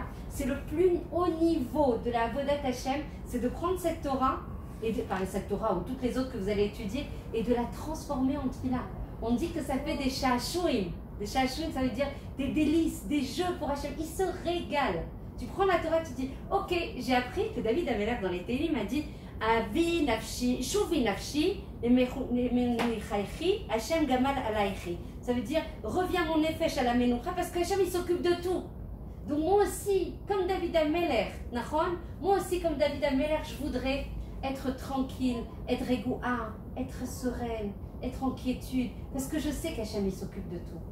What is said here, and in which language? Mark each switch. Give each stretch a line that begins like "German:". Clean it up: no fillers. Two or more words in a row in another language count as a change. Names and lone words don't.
French: C'est le plus haut niveau de la
Hebrew: עבודת השם,
French: c'est de prendre cette Torah, cette Torah ou toutes les autres que vous allez étudier, et de la transformer en tfila. On dit que ça fait des sha'ashuim. Des sha'ashuim, ça veut dire des délices, des jeux pour Hashem. Il se régale. Tu prends la Torah, tu dis, ok, j'ai appris que David Ameler dans les Télim a dit,
Hebrew: אבי נפשי, שובי נפשי, השם גמל עליכי.
French: Ça veut dire, reviens mon nefesh à la menoucha, parce que Hashem il s'occupe de tout. Donc moi aussi, comme David Ameler, moi aussi comme David Ameler, je voudrais être tranquille, être régoua, être sereine, être en quiétude, parce que je sais qu'Hachem il s'occupe de tout.